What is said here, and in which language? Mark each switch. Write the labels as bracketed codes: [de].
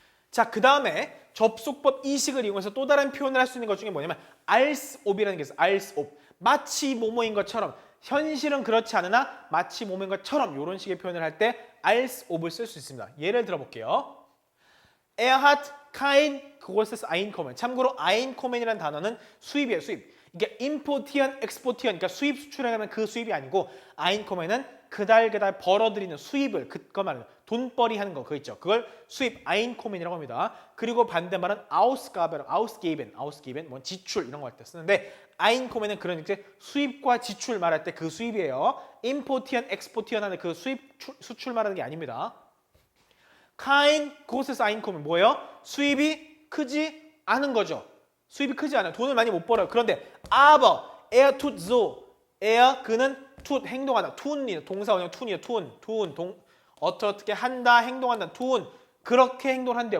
[ko] 자, 그 다음에 접속법 이식을 이용해서 또 다른 표현을 할 수 있는 것 중에 뭐냐면 als ob이라는 게 있어요. als ob. 마치 뭐뭐인 것처럼 현실은 그렇지 않으나 마치 뭐뭐인 것처럼 이런 식의 표현을 할 때 als ob을 쓸 수 있습니다. 예를 들어볼게요. [de] Er hat kein großes Einkommen. [ko] 참고로 Einkommen이라는 단어는 수입이에요. 수입. 이게 importieren, exportieren. 그러니까 수입 수출하는 그 수입이 아니고 Einkommen은 그달 벌어들이는 수입을 그거 말하는 돈벌이 하는 거 그거 있죠. 그걸 수입 Einkommen이라고 합니다. 그리고 반대말은 Ausgaben, 뭐 지출 이런 거 할 때 쓰는데 Einkommen은 그런 이제 수입과 지출 말할 때 그 수입이에요. importieren, exportieren 하는 그 수입 수출 말하는 게 아닙니다. kein großes Einkommen 뭐예요? 수입이 크지 않은 거죠. 수입이 크지 않아요. 돈을 많이 못 벌어요. 그런데 [de] aber er tut so. [ko] er 그는 tut 행동하다. tun이 동사 원형 tun이에요. 어떻게 한다 행동한다. tun 그렇게 행동을 한대요.